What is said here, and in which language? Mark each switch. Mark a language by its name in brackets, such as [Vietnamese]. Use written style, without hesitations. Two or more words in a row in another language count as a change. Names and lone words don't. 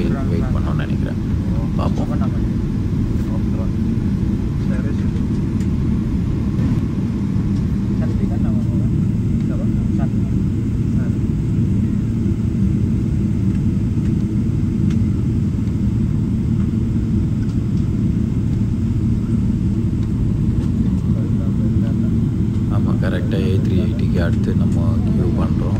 [Tamil] வெயிட் பண்ணோன்னு நினைக்கிறேன். பார்ப்போம். [Indonesian] Apa namanya? Optron. Series itu. Sakti kan nama orang? Siapa? Sakti. [Tamil] ஆமாம், கரெக்டாக A380க்கு அடுத்து நம்ம கியூ பண்ணுறோம்.